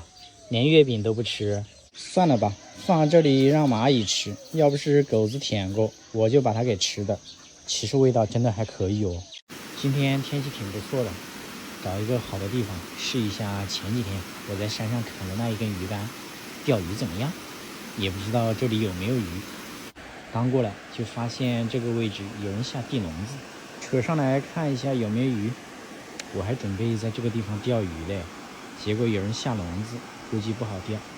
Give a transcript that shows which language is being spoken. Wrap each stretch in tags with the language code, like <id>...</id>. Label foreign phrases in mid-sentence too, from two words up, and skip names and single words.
<zh>連月餅都不吃。算了吧，放這裡讓螞蟻吃，要不是狗子舔過，我就把它給吃的。其實味道真的還可以哦。今天天氣挺不錯的，找一個好的地方試一下前幾天我在山上砍的那一根魚竿，釣魚怎麼樣？也不知道這裡有沒有魚。剛過來就發現這個位置有人下地籠子，扯上來看一下有沒有魚。我還準備在這個地方釣魚嘞，結果有人下籠子，估計不好釣。</zh>